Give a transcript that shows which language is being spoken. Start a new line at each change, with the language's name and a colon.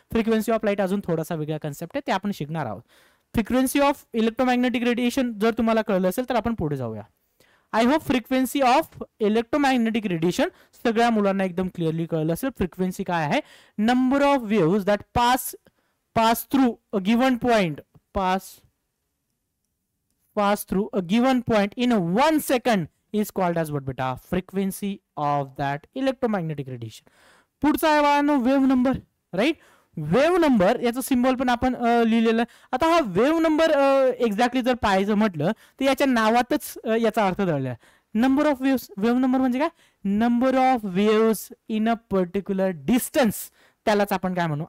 Marathi: Frequency of light अजून थोडासा वेगळा कन्सेप्ट आहे ते आपण शिकणार आहोत. फ्रिक्वेन्सी ऑफ इलेक्ट्रोमॅग्नेटिक रेडिएशन जर तुम्हाला कळलं असेल तर आपण पुढे जाऊया. I hope frequency of electromagnetic radiation सगळ्या मुलांना एकदम क्लिअरली कळलं असेल.
English: frequency
Marathi: काय आहे
English: Number of waves that pass through a given point pass through a given point in 1 second is called as what beta frequency of that electromagnetic radiation.
Marathi: पुढचा आहे बाळांनो wave number. Right. Wave number याचा symbol पण आपण लिहिलेलं. आता हा wave number exactly जर पाहायचं म्हटलं तर याच्या नावातच याचा अर्थ दळला. Number of waves. Wave number म्हणजे काय
English: Number of waves in a particular distance.
Marathi: त्यालाच आपण काय म्हणू.